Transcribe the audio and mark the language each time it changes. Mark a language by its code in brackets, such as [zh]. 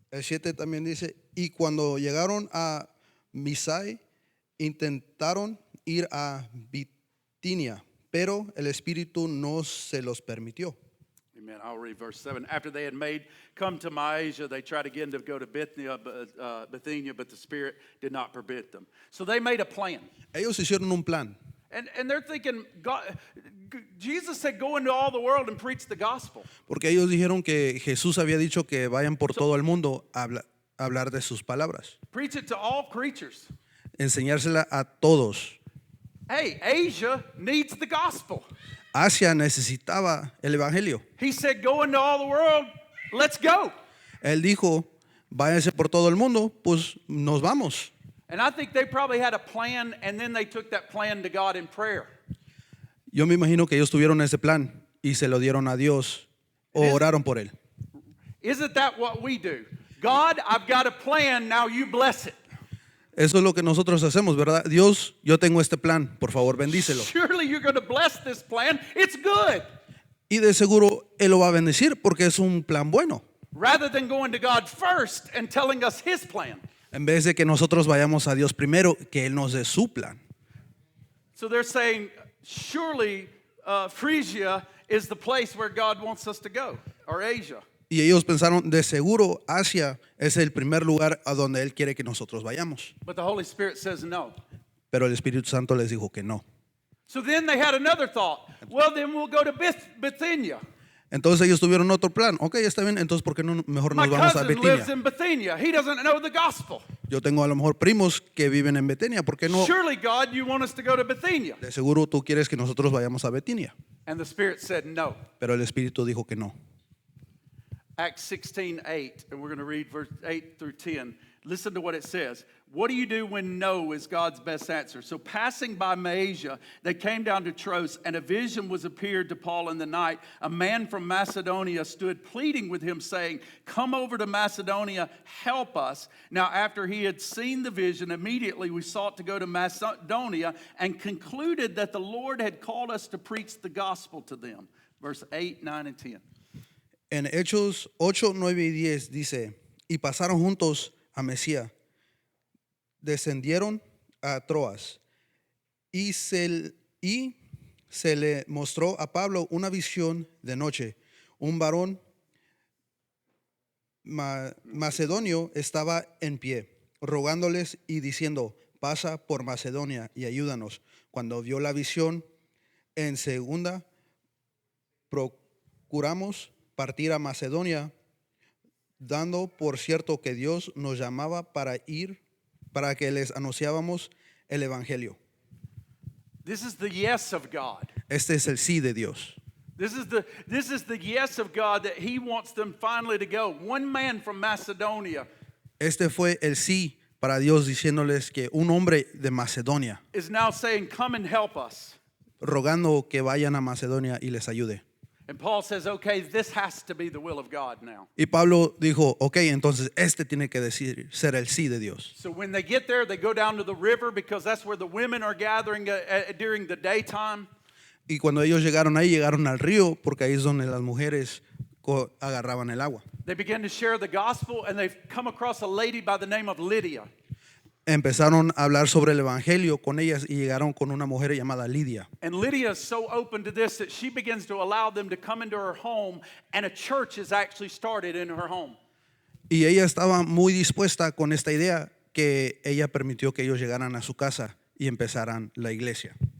[es] El 7 también dice, y cuando llegaron a Misai, intentaron ir a Bitinia, pero el Espíritu no se los permitió. [en] Amen. I'll read verse 7. After they had come to Mysia, they tried again to go to Bithynia, but the Spirit did not permit them. So they made a plan. [es] Ellos hicieron un plan. [en] And they're thinking, Jesus said, go into all the world and preach the gospel. [es] Porque ellos dijeron que Jesús había dicho que vayan por todo el mundo a hablar de sus palabras. [en] Preach it to all creatures. [es] Enseñársela a todos. [en] Hey, Asia needs the gospel. [es] Asia necesitaba el evangelio. [en] He said, go into all the world, let's go. [es] Él dijo, váyanse por todo el mundo, pues nos vamos. [en] And I think they probably had a plan, and then they took that plan to God in prayer. [es] Yo me imagino que ellos tuvieron ese plan y se lo dieron a Dios o oraron por él. [en] Isn't that what we do? God, I've got a plan, now you bless it. [es] Eso es lo que nosotros hacemos, ¿verdad? Dios, yo tengo este plan, por favor, bendícelo. [en] Surely you're going to bless this plan. It's good. [es] Y de seguro Él lo va a bendecir porque es un plan bueno. [en] Rather than going to God first and telling us his plan. [es] En vez de que nosotros vayamos a Dios primero, que Él nos dé su plan. [en] So they're saying, surely Phrygia is the place where God wants us to go, or Asia. [es] Y ellos pensaron, de seguro Asia es el primer lugar a donde Él quiere que nosotros vayamos. [en] But the Holy Spirit says no. [es] Pero el Espíritu Santo les dijo que no. [en] So then they had another thought. Well, then we'll go to Bithynia. [es] Entonces ellos tuvieron otro plan. Ok, está bien, entonces ¿por qué no mejor [en] My [es] nos vamos a [en] cousin lives [es] Betinia? [en] in Bithynia. He doesn't know the gospel. [es] Yo tengo a lo mejor primos que viven en Betenia. ¿Por qué no? [en] Surely, God, you want us to go to Bithynia. [es] De seguro tú quieres que nosotros vayamos a Betinia. [en] And the Spirit said no. [es] Pero el Espíritu dijo que no. [en] Acts 16:8, and we're going to read verse 8 through 10. Listen to what it says. What do you do when no is God's best answer? So passing by Mysia, they came down to Troas, and a vision was appeared to Paul in the night. A man from Macedonia stood pleading with him, saying, come over to Macedonia, help us. Now after he had seen the vision, immediately we sought to go to Macedonia and concluded that the Lord had called us to preach the gospel to them. Verse 8, 9, and 10. [es] En Hechos 8, 9 y 10 dice, y pasaron juntos a Mesía, descendieron a Troas, y se le mostró a Pablo una visión de noche. Un varón macedonio estaba en pie, rogándoles y diciendo, pasa por Macedonia y ayúdanos. Cuando vio la visión, en segunda, procuramos partir a Macedonia, dando por cierto que Dios nos llamaba para que les anunciábamos el evangelio. [en] This is the yes of God. [es] Este es el sí de Dios. [en] This is the yes of God that he wants them finally to go. One man from Macedonia [es] Este fue el sí para Dios, diciéndoles que un hombre de Macedonia, [en] is now saying, come and help us. [es] rogando que vayan a Macedonia y les ayude. [en] And Paul says, okay, this has to be the will of God now. [es] Y Pablo dijo, ok, entonces este tiene que decir, ser el sí de Dios. [en] So when they get there, they go down to the river because that's where the women are gathering during the daytime. [es] Y cuando ellos llegaron ahí, llegaron al río, porque ahí es donde las mujeres agarraban el agua. [en] They begin to share the gospel, and they've come across a lady by the name of Lydia. [es] Empezaron a hablar sobre el evangelio con ellas y llegaron con una mujer llamada Lidia. [en] And Lydia is so open to this that she begins to allow them to come into her home, and a church is actually started in her home. [es] Y ella estaba muy dispuesta con esta idea que ella permitió que ellos llegaran a su casa y empezaran la iglesia.